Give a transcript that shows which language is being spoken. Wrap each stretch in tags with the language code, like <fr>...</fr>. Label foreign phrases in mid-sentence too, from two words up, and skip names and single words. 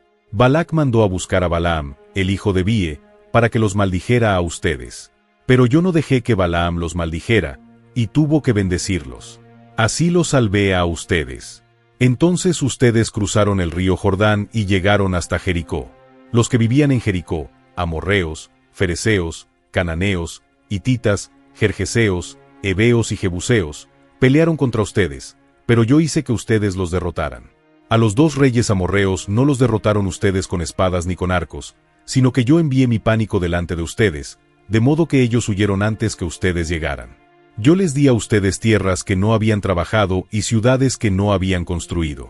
<es>Balac mandó a buscar a Balaam, el hijo de Bie, para que los maldijera a ustedes. Pero yo no dejé que Balaam los maldijera, y tuvo que bendecirlos. Así los salvé a ustedes. Entonces ustedes cruzaron el río Jordán y llegaron hasta Jericó. Los que vivían en Jericó, amorreos, fereceos, cananeos, hititas, gergeseos, heveos y jebuseos, pelearon contra ustedes, pero yo hice que ustedes los derrotaran. A los 2 reyes amorreos no los derrotaron ustedes con espadas ni con arcos, sino que yo envié mi pánico delante de ustedes, de modo que ellos huyeron antes que ustedes llegaran. Yo les di a ustedes tierras que no habían trabajado y ciudades que no habían construido.</es>